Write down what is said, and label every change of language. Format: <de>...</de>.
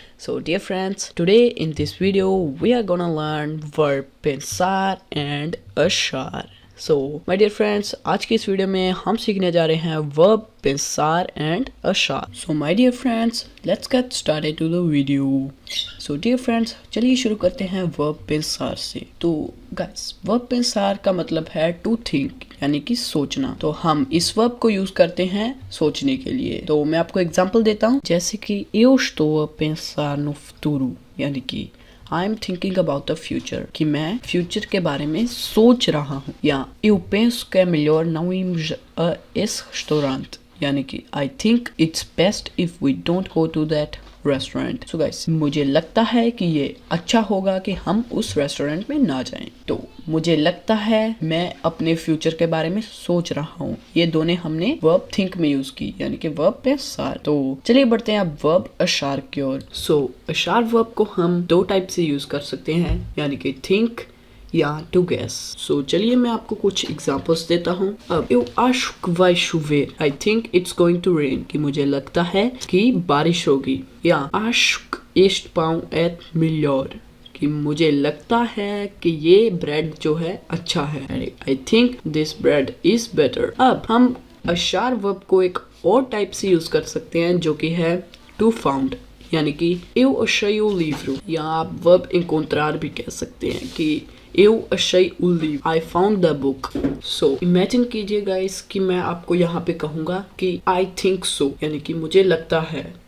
<en>So dear friends, today in this video we are gonna learn verb pensar and achar. So my dear friends,</en> <hi>आज की इस video में हम सीखने जा रहे हैं</hi> <en>verb pensar and achar. So my dear friends, let's get started to the video. So dear friends,</en> <hi>चलिए शुरू करते हैं verb pensar से. तो guys, verb pensar का मतलब है</hi> <en>to think,</en> <hi>यानी कि सोचना. तो हम इस वर्ब को यूज करते हैं सोचने के लिए. तो मैं आपको एग्जांपल देता हूँ, जैसे कि</hi> <pt>eu estou a pensar no futuro,</pt> <hi>यानी कि</hi> <en>I am thinking about the future,</en> <hi>कि मैं फ्यूचर के बारे में सोच रहा हूँ. या</hi> <pt>eu penso que é melhor não irmos a esse restaurante,</pt> <hi>यानी कि</hi> <en>I think it's best if we don't go to that</en> <hi>restaurant. So guys, मुझे लगता है कि ये अच्छा होगा कि हम उस रेस्टोरेंट में ना जाएं. तो मुझे लगता है मैं अपने फ्यूचर के बारे में सोच रहा हूँ, ये दोनों हमने वर्ब थिंक में यूज की, यानी कि वर्ब pensar. तो चलिए बढ़ते हैं अब वर्ब achar की ओर. सो achar वर्ब को हम दो टाइप से यूज कर सकते हैं, यानी कि थिंक या टू गेस. सो चलिए मैं आपको कुछ एग्जांपल्स देता हूँ. अब</hi> <pt>eu acho que vai chover,</pt> <en>I think it's going to rain,</en> <hi>कि मुझे लगता है कि बारिश होगी. या</hi> <pt>acho que este pão é melhor,</pt> <hi>कि मुझे लगता है कि ये ब्रेड जो है अच्छा है.</hi> <en>I think this bread is better.</en> <hi>अब हम achar वर्ब को एक और टाइप से यूज कर सकते हैं, जो कि है</hi> <en>to found,</en> <hi>यानी कि</hi> <pt>eu achei o livro,</pt> <hi>या आप वर्ब encontrar भी कह सकते हैं कि eu achei o livro,</hi> <en>I found the book. So imagine</en> <hi>कीजिए guys कि मैं आपको यहाँ पे कहूँगा कि</hi> <en>I think so,</en> <hi>यानी कि मुझे लगता है.</hi>